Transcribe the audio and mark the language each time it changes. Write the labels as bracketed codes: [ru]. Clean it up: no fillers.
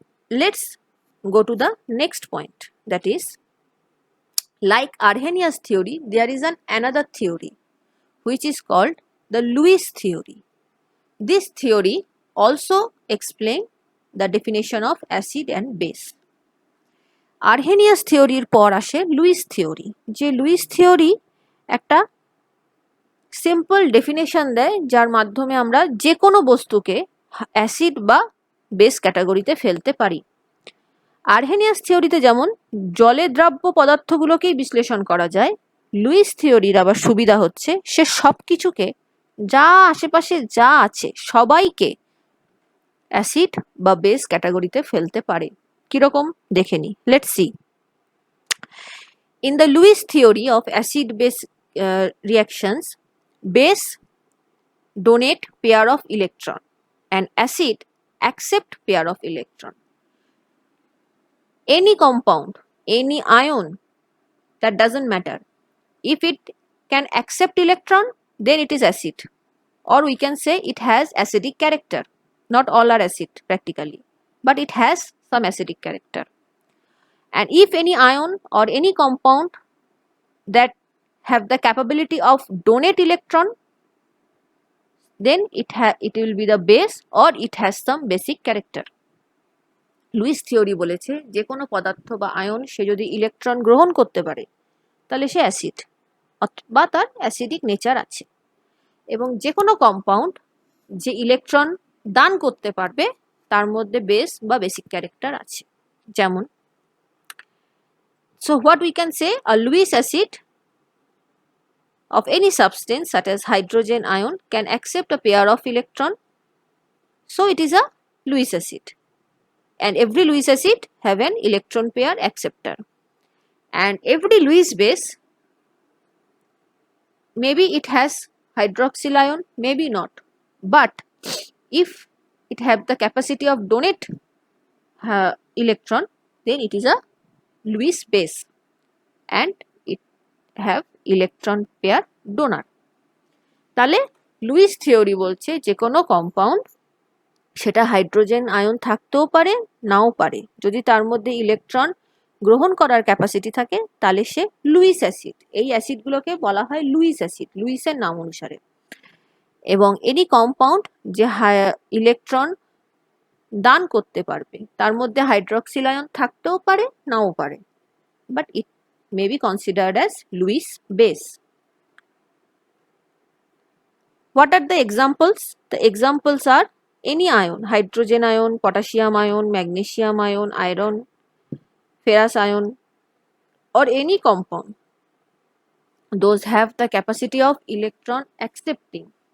[en] Let's go to the next point, that is, like Arrhenius theory, there is another theory which is called the Lewis theory. This theory also explains the definition of acid and base. [bn] Arrhenius theory পর আসে Luis theory, যে Luis theory একটা simple definition দেয় যার মাধ্যমে আমরা যে কোনো বস্তুকে অ্যাসিড বা বেস ক্যাটাগরিতে ফেলতে পারি। আরহেনিয়াস থিওরিতে যেমন জলে দ্রাব্য পদার্থগুলোকেই বিশ্লেষণ করা যায়, লুইস থিওরির আবার সুবিধা হচ্ছে সে সব কিছুকে, যা আশেপাশে যা আছে সবাইকে অ্যাসিড বা বেস ক্যাটাগরিতে ফেলতে পারে। কিরকম দেখে নি, [en] Let's see. In the Lewis theory of acid base reactions, base donate pair of electron and acid accept pair of electron. Any compound, any ion, that doesn't matter. If it can accept electron, then it is acid, or we can say it has acidic character. Not all are acid practically, but it has some acidic character. And if any ion or any compound that have the capability of donate electron, then it will be the base or it has some basic character. [bn] Luis theory বলেছে যে কোনো পদার্থ বা ion সে যদি electron গ্রহণ করতে পারে তাহলে সে অ্যাসিড বা তার অ্যাসিডিক নেচার আছে, এবং যে কোনো কম্পাউন্ড যে ইলেকট্রন দান করতে পারবে তার মধ্যে বেস বা বেসিক ক্যারেক্টার আছে। যেমন, [en] so what we can say, a Lewis acid of any substance such as hydrogen ion can accept a pair of electron, so it is a Lewis acid, and every Lewis acid have an electron pair acceptor, and every Lewis base, maybe it has hydroxyl ion, maybe not, but if it have the capacity of donate electron, then it is a Lewis base and it have electron pair donor. [bn] তাহলে Luis theory বলছে যে কোনো compound সেটা hydrogen ion থাকতেও পারে নাও পারে, যদি তার মধ্যে ইলেকট্রন গ্রহণ করার ক্যাপাসিটি থাকে তাহলে সে লুইস অ্যাসিড। এই অ্যাসিডগুলোকে বলা হয় লুইস অ্যাসিড, লুইসের নাম অনুসারে। এবং এনি কম্পাউন্ড যে ইলেকট্রন দান করতে পারবে তার মধ্যে হাইড্রক্সিল আয়ন থাকতেও পারে নাও পারে, [en] But it may be considered as Lewis base. What are the examples? The examples are any ion, hydrogen ion, potassium ion, magnesium ion, iron, ferrous ion, or any compound, those have the capacity of electron accepting.